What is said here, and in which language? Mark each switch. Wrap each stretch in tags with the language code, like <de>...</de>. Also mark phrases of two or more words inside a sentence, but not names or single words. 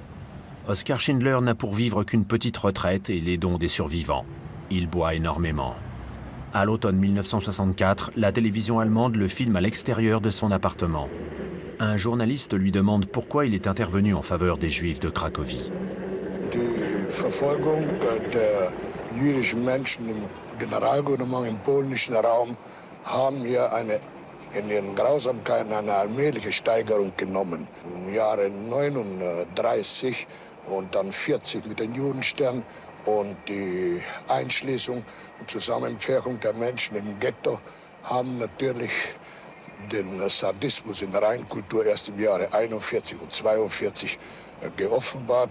<fr>Oskar Schindler n'a pour vivre qu'une petite retraite et les dons des survivants. Il boit énormément. À l'automne 1964, la télévision allemande le filme à l'extérieur de son appartement. Un journaliste lui demande pourquoi il est intervenu en faveur des Juifs de Cracovie.</fr> <de>Die Verfolgung der jüdischen Menschen im Generalgouvernement im polnischen Raum haben hier in ihren Grausamkeiten eine allmähliche Steigerung genommen. Im Jahre 39 und dann 40 mit den Judenstern Und die Einschließung und Zusammenpferchung der Menschen im Ghetto haben natürlich den Sadismus in der Reinkultur erst im Jahre 41 und 42 geoffenbart.</de>